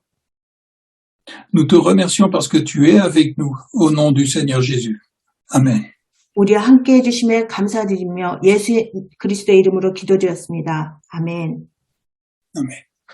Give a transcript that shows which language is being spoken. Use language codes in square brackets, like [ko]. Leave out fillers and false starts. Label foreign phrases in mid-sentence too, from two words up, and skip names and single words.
[fr] Nous te remercions parce que tu es avec nous au nom du Seigneur Jésus. Amen. [ko] 우리와 함께 해주심에 감사드리며 예수 그리스도의 이름으로 기도드렸습니다. 아멘. Amen.